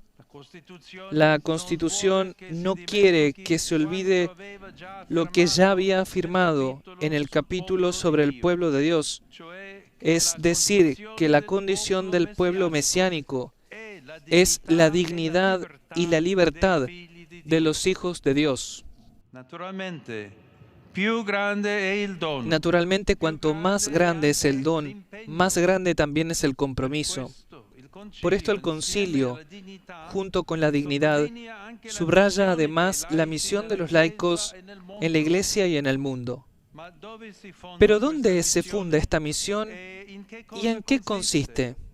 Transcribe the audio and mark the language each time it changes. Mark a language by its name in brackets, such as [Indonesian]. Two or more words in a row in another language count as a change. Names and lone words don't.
[Spanish] La Constitución no quiere que se olvide lo que ya había afirmado en el capítulo sobre el pueblo de Dios, es decir, que la condición del pueblo mesiánico es la dignidad y la libertad de los hijos de Dios. [Italian] più grande è il dono. [Spanish] Naturalmente, cuanto más grande es el don, más grande también es el compromiso. Por esto el concilio, junto con la dignidad, subraya además la misión de los laicos en la Iglesia y en el mundo. Pero ¿dónde se funda esta misión y en qué consiste?